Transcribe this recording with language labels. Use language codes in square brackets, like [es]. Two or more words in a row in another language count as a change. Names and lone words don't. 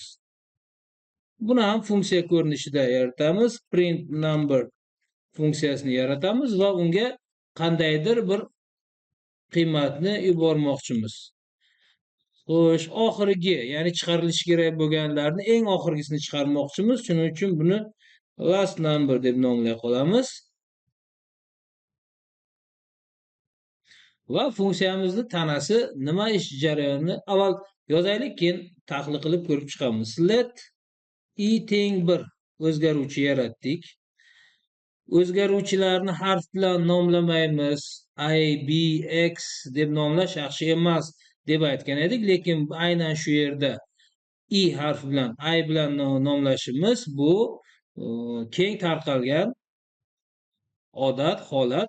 [uz] Buni ham funksiya ko'rinishida yaratamiz. [en] Print number [uz] funksiyasini yaratamiz va unga qandaydir bir qiymatni yubormoqchimiz. Xo'sh, oxirgi, ya'ni chiqarilishi kerak bo'lganlarni eng oxirgisini chiqarmoqchimiz. Shuning uchun buni [en] last number [uz] deb nomlay qolamiz. Va funksiyamizni tanasi nima ish jarayonini avval yozaylik, keyin tahlil qilib ko'rib chiqamiz. Let i teng 1 o'zgaruvchi yaratdik. O'zgaruvchilarni harf bilan nomlamaymiz. I, B, X deb nomlash yaxshi emas deb aytgan edik, lekin aynan shu yerda i harfi bilan, I bilan nomlashimiz bu keng tarqalgan odat, holat.